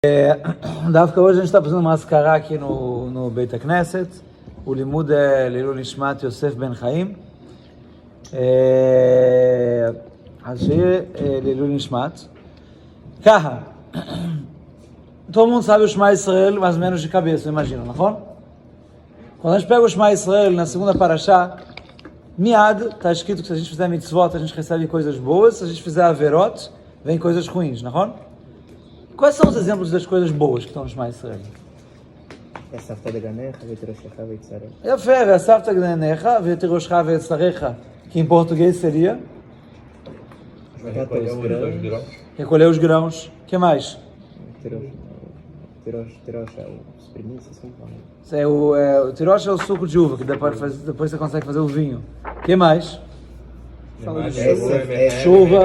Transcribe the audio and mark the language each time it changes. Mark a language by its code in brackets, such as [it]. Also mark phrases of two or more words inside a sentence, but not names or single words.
[pt] דווקא hoje a gente está fazendo uma ascará aqui no [he] בית הכנסת, [pt] o limud é [he] לעילוי נשמת [pt] Yosef Ben Chaim, [he] אז שיהיה לעילוי נשמת. [pt] ככה, todo mundo sabe o Shema Israel mais ou menos de cabeça, imagina, נכון? Quando a gente pega o Shema Israel na segunda parashá, miad, está escrito que se a gente fizer mitzvot, a gente recebe coisas boas, se a gente fizer averot, vem coisas ruins, נכון? Quais são os exemplos das coisas boas que estão no Shema Israel? [he] ואספת דגניך ותירושך ויצריך. יפה, ואספת דגניך ותירושך ויצריך, [pt] que em português seria recolher os grãos. O que mais? Tirocha, os primícias, como fala? O tirocha é o suco de uva, que depois você consegue fazer o vinho. O que mais? Chuva.